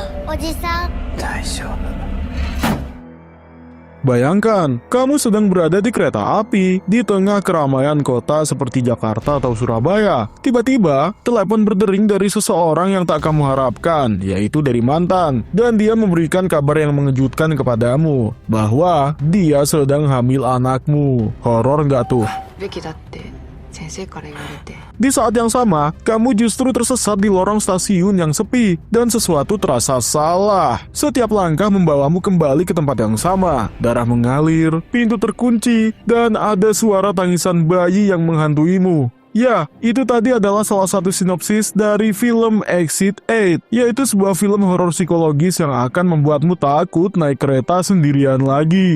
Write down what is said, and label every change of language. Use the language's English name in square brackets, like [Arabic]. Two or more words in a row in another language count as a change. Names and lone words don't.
[Japanese] おじさん。大丈夫。 [Indonesian] Bayangkan, kamu sedang berada di kereta api di tengah keramaian kota seperti Jakarta atau Surabaya. Tiba-tiba, telepon berdering dari seseorang yang tak kamu harapkan, yaitu dari mantan. Dan dia memberikan kabar yang mengejutkan kepadamu, bahwa dia sedang hamil anakmu. Horor nggak tuh? [Japanese] べきだって先生から言われて。 [Indonesian] Di saat yang sama, kamu justru tersesat di lorong stasiun yang sepi dan sesuatu terasa salah. Setiap langkah membawamu kembali ke tempat yang sama. Darah mengalir, pintu terkunci, dan ada suara tangisan bayi yang menghantuimu. Ya, itu tadi adalah salah satu sinopsis dari film Exit 8, yaitu sebuah film horor psikologis yang akan membuatmu takut naik kereta sendirian lagi.